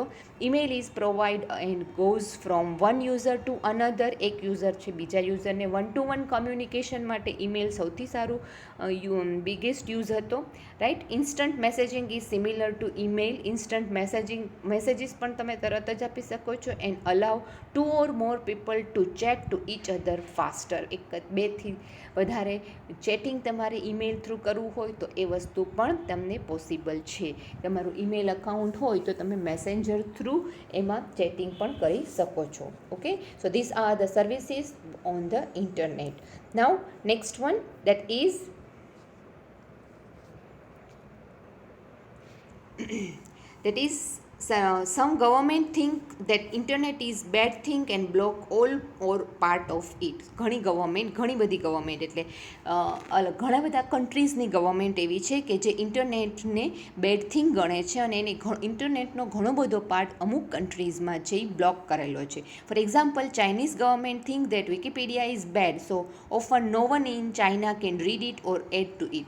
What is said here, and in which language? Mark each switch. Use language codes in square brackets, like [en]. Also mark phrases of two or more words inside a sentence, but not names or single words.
[en] Email is provide and goes from one user to another. [gu] એક યુઝર છે બીજા યુઝરને 1-to-1 કમ્યુનિકેશન માટે ઈમેલ સૌથી સારું [en] biggest use [gu] હતો, રાઈટ. [en] instant messaging is similar to email. instant messages [gu] પણ તમે તરત જ આપી શકો છો. [en] and allow 2 or more people to chat to each other faster. [gu] બેથી વધારે ચેટિંગ તમારે ઈમેલ થ્રુ કરવું હોય તો એ વસ્તુ પણ તમને પોસિબલ છે. તમારું ઈમેલ અકાઉન્ટ હોય તો તમે મેસેન્જર થ્રુ એમાં ચેટિંગ પણ કરી શકો છો. [en] Okay, so this are the services on the internet. now next one that is some government think that internet is bad thing and block all or part of it. [gu] ઘણી બધી ગવર્મેન્ટ એટલે ઘણા બધા કન્ટ્રીઝની ગવર્મેન્ટ એવી છે કે જે ઇન્ટરનેટને [en] bad thing [gu] ગણે છે અને એને ઇન્ટરનેટનો ઘણો બધો પાર્ટ અમુક કન્ટ્રીઝમાં છે એ બ્લોક કરેલો છે. [en] For example, Chinese government think that Wikipedia is bad, so often no one in China can read it or add to it.